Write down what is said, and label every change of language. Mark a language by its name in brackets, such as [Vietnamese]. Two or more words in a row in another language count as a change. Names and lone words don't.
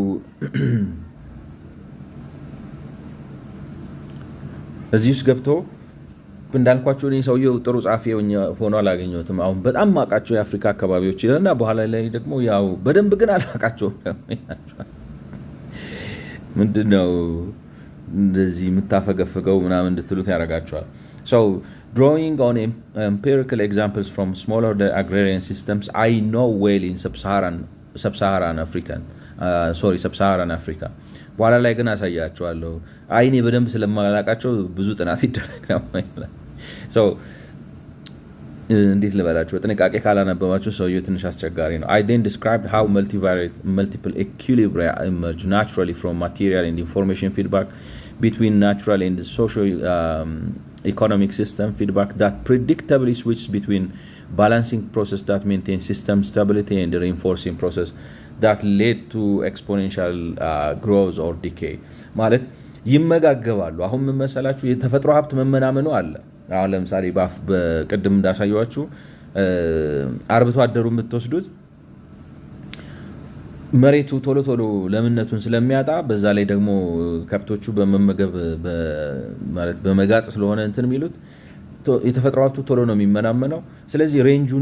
[Amharic] እዚህ ውስጥ ገብቶ እንዳልኳቸው እኔ ሰውየው ጥሩ ጻፊ ሆኖ አላገኘሁትም። አሁን በጣም ማቃቸው የአፍሪካ አካባቢዎች ይለና በኋላ ላይ ደግሞ ያው በደንብ ግን አላቃቸውም። ምንድነው እንደዚህ የምታፈገፍገው ምናምን እንድትሉት ያደርጋቸዋል። [English] So drawing on empirical examples from smaller agrarian systems I know well in sub-Saharan Africa [Amharic] በኋላ ላይ ግን አሳያቸዋለሁ። አይኔ በደንብ ስለማላቃቸው ብዙ ጥናት ይደረጋል። እንዴት ልበላችሁ በጥንቃቄ ካላነበባችሁ ሰውየው ትንሽ አስቸጋሪ ነው። [English] I then described how multiple equilibria emerge naturally from material and information feedback between natural and social economic system feedback that predictably switches between balancing process that maintains system stability and the reinforcing process that led to exponential growth or decay [Amharic] ማለት ይመጋገባሉ። አሁን ምን መሰላችሁ የተፈጥሮ ሀብት መመናመኑ አለ። አሁን ለምሳሌ በቅድም እንዳሳየዋችሁ አርብቶ አደሩ የምትወስዱት መሬቱ ቶሎ ቶሎ ለምነቱን ስለሚያጣ በዛ ላይ ደግሞ ከብቶቹ በመመገብ ማለት በመጋጥ ስለሆነ እንትን የሚሉት የተፈጥሮ ሀብቱ ቶሎ ነው የሚመናመነው። ስለዚህ ሬንጁን